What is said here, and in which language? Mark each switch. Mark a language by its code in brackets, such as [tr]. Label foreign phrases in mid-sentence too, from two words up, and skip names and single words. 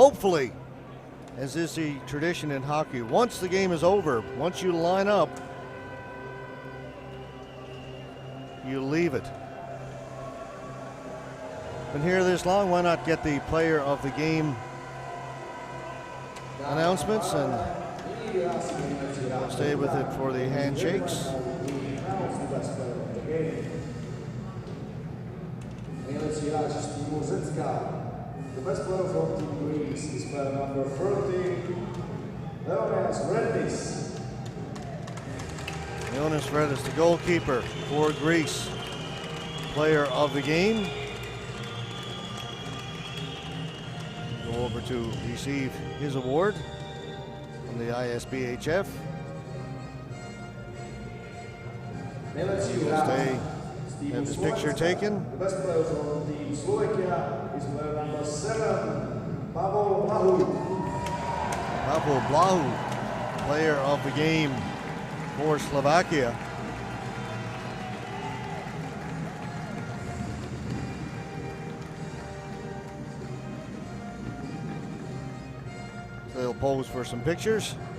[en] Hopefully, as is the tradition in hockey, once the game is over, once you line up, you leave it. Been here this long, why not get the player of the game announcements and stay with it for the handshakes. game. [cs] Nejlepší hráč z týmu Řecka. [en] The best player from Team Greece is player number 30, Leonis Redis. Leonis Redis, the goalkeeper for Greece, player of the game. Go over to receive his award from the ISBHF. [cs] Nejlepší [en] We'll [cs] hráč [en] stay, [cs] z týmu [en] have this picture [cs] Slovenska. [en] taken. The best player from Team Slovakia is player number 7, Pavel Blahu. Pavel Blahu, player of the game for Slovakia. So they'll pose for some pictures.